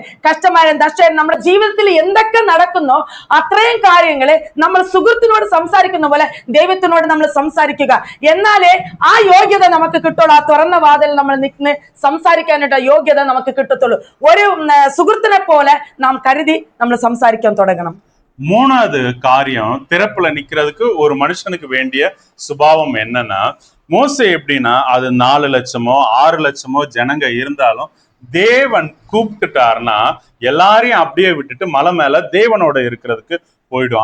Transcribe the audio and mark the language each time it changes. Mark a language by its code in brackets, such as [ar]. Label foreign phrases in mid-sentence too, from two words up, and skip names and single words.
[ml] കഷ്ടമായാലും നഷ്ടമായാലും നമ്മുടെ ജീവിതത്തിൽ എന്തൊക്കെ നടക്കുന്നോ അത്രയും കാര്യങ്ങള് നമ്മൾ സുഹൃത്തിനോട് സംസാരിക്കുന്ന പോലെ ദൈവത്തിനോട് നമ്മൾ സംസാരിക്കുക. എന്നാലേ ആ യോഗ്യത നമുക്ക് കിട്ടുള്ളൂ. ആ തുറന്ന വാതിൽ നമ്മൾ നിന്ന് സംസാരിക്കാനായിട്ട് യോഗ്യത നമുക്ക് കിട്ടത്തുള്ളൂ. ഒരു സുഹൃത്തിനെ പോലെ നാം കരുതി നമ്മൾ സംസാരിക്കാൻ തുടങ്ങണം. [ta] மூணாவது காரியம், திறப்புல நிக்கிறதுக்கு ஒரு மனுஷனுக்கு வேண்டிய சுபாவம் என்னன்னா, மோசே எப்படின்னா அது 4 லட்சமோ 6 லட்சமோ ஜனங்க இருந்தாலும் தேவன் கூப்பிட்டுட்டாருன்னா எல்லாரையும் அப்படியே விட்டுட்டு மலை மேல தேவனோட இருக்கிறதுக்கு போயிடும்.